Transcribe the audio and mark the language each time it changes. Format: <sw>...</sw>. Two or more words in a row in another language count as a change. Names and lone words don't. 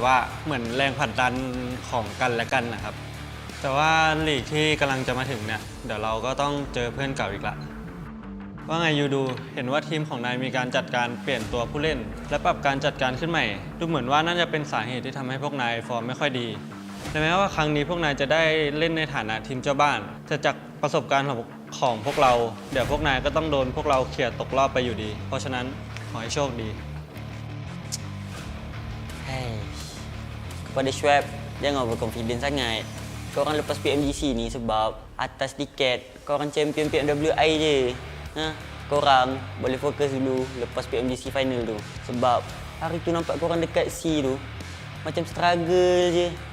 <th>ว่าเหมือนแรงผลักดันของกันและกันนะครับแต่ว่าลีกที่กำลังจะมาถึงเนี่ยเดี๋ยวเราก็ต้องเจอเพื่อนเก่าอีกละว่าไงยูดูเห็นว่าทีมของนายมีการจัดการเปลี่ยนตัวผู้เล่นและปรับการจัดการขึ้นใหม่ดูเหมือนว่าน่าจะเป็นสาเหตุที่ทำให้พวกนายฟอร์มไม่ค่อยดีแต่แม้ว่าครั้งนี้พวกนายจะได้เล่นในฐานะทีมเจ้าบ้านแต่จากประสบการณ์ของพวกเราเดี๋ยวพวกนายก็ต้องโดนพวกเราเขี่ยตกรอบไปอยู่ดีเพราะฉะนั้นขอให้โชคดี</th> <ms>Kepada Schwab, jangan overconfident sangat. Korang lepas PMGC ni sebab atas tiket korang champion PMWI je. Korang boleh fokus dulu lepas PMGC Final tu. Sebab hari tu nampak korang dekat C tu macam struggle je.</ms>